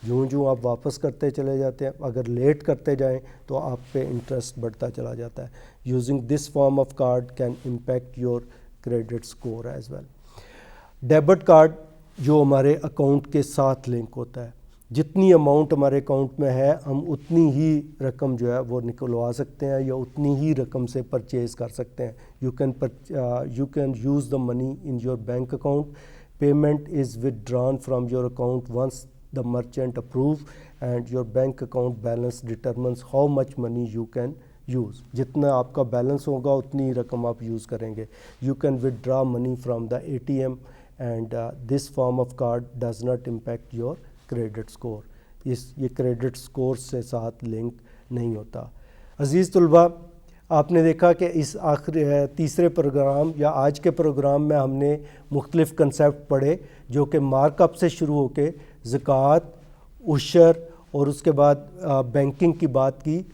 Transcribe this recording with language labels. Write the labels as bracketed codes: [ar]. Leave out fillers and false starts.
[ur] جو آپ واپس کرتے چلے جاتے ہیں، اگر لیٹ کرتے جائیں تو آپ پہ انٹرسٹ بڑھتا چلا جاتا ہے۔ [en] Using this form of card can impact your credit score as well. [ur] Debit card جو ہمارے اکاؤنٹ کے ساتھ لنک ہوتا ہے، جتنی اماؤنٹ ہمارے اکاؤنٹ میں ہے ہم اتنی ہی رقم جو ہے وہ نکلوا سکتے ہیں یا اتنی ہی رقم سے پرچیز کر سکتے ہیں۔ [en] You can use the money in your bank account. Payment is withdrawn from your account once the merchant approve, and your bank account balance determines how much money you can use. [ur] جتنا آپ کا balance ہوگا اتنی رقم آپ use کریں گے. [en] You can withdraw money from the ATM, and this form of card does not impact your credit score. [ur] یہ کریڈٹ سکور سے ساتھ لنک نہیں ہوتا. عزیز طلباء، آپ نے دیکھا کہ اس تیسرے پروگرام یا آج کے پروگرام میں ہم نے مختلف کنسیپٹ پڑھے جو کہ مارک اپ سے شروع ہو کے زکوٰۃ، عشر اور اس کے بعد بینکنگ کی بات کی.